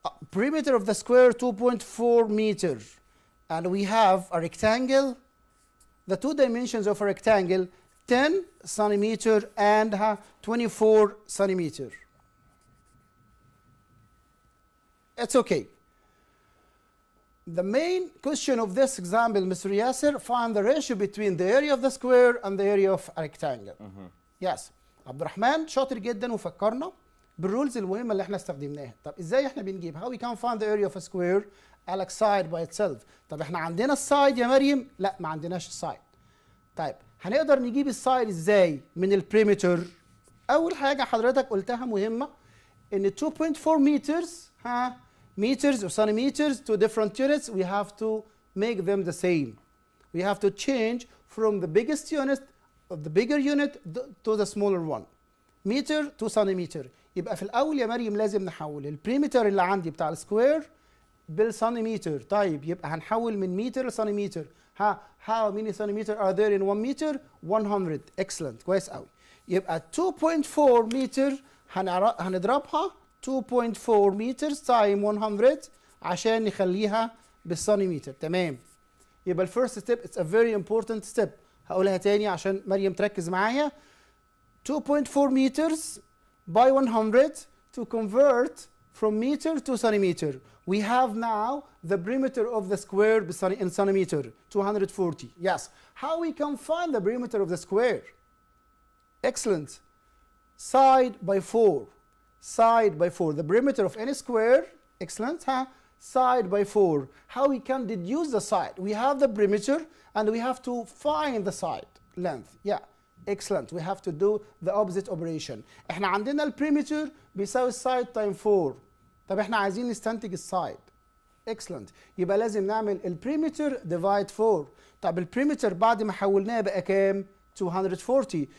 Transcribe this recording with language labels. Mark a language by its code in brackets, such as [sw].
[en] Perimeter of the square 2.4 meter. And we have a rectangle, the two dimensions of a rectangle, 10 centimeter and 24 centimeter. It's okay. The main question of this example, Mr. Yasser, find the ratio between the area of the square and the area of a rectangle. Yes. [ar] عبد الرحمن شاطر جدا وفكرنا بالرولز المهمة اللي احنا استخدمناها. طب ازاي احنا بنجيب؟ [en] How we can find the area of a square [ar] على [en] side by itself. [ar] طب احنا عندنا السايد يا مريم؟ لا ما عندناش السايد. طيب هنقدر نجيب السايد ازاي من البريمتر؟ أول حاجة حضرتك قلتها مهمة إن [en] 2.4 meters meters or centimeters to different units, we have to make them the same. We have to change from the biggest unit of the bigger unit to the smaller one. Meter to centimeter. [ar] يبقى في الأول يا مريم لازم نحول البريمتر اللي عندي بتاع السكوير بالسنتيمتر. طيب يبقى هنحول من متر لسنتيمتر. [en] how many centimeter are there in 1 meter 100 excellent [ar] كويس قوي يبقى 2.4 متر هنضربها 2.4 meters times 100 عشان نخليها بالسنتيمتر تمام يبقى الفيرست ستيب [en] it's a very important step [ar] هقولها تاني عشان مريم تركز معايا [en] 2.4 meters by 100 to convert from meter to centimeter. We have now the perimeter of the square in centimeter, 240. Yes. How we can find the perimeter of the square? Excellent. Side by 4. Side by 4. The perimeter of any square, excellent, huh? Side by 4. How we can deduce the side? We have the perimeter and we have to find the side length. Yeah. Excellent. We have to do the opposite operation. [ar] احنا عندنا البريمتر بيساوي السايد تايم 4. طب احنا عايزين نستنتج السايد. [en] Excellent. [ar] يبقى لازم نعمل البريمتر ديفايد 4. طب البريمتر بعد ما حولناه بقى كام؟ 240.